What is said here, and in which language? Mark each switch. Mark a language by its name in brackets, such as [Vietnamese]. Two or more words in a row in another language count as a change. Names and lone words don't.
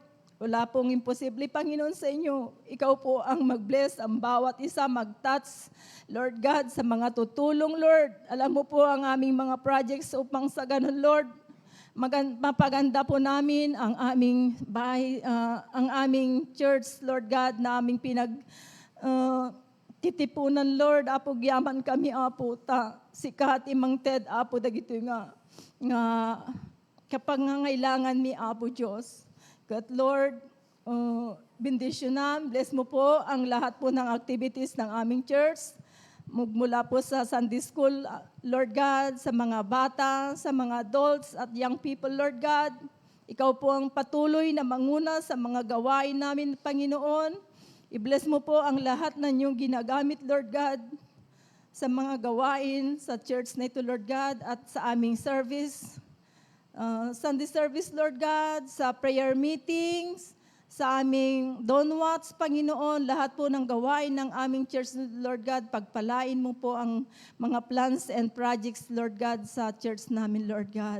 [Filipino] Wala pong imposible, Panginoon, sa inyo. Ikaw po ang mag-bless, ang bawat isa mag-touch, [English] Lord God, [Filipino] sa mga tutulong, Lord. Alam mo po ang aming mga projects upang sa ganun, Lord, mapaganda po namin ang aming bahay, ang aming church, [English] Lord God, [Filipino] na aming titipunan, Lord. [Iloko] Apo, gyaman kami, Apo, sikat imang Ted, Apo, dagito nga kapag ngangailangan mi, Apo, [Filipino] Diyos. [English] God, Lord, [Filipino] bendisyonan, bless mo po ang lahat po ng activities ng aming church. Mula po sa [English] Sunday School, Lord God, [Filipino] sa mga bata, sa mga adults at [English] young people, Lord God. [Filipino] Ikaw po ang patuloy na manguna sa mga gawain namin, Panginoon. I-bless mo po ang lahat na inyong ginagamit, [English] Lord God, [Filipino] sa mga gawain sa church na ito, [English] Lord God, [Filipino] at sa aming service. [English] Sunday service, Lord God, [Filipino] sa [English] prayer meetings, [Filipino] sa aming Donwats, Panginoon, lahat po ng gawain ng aming church, Lord God, pagpalain mo po ang mga [English] plans and projects, Lord God, [Filipino] sa church namin, [English] Lord God.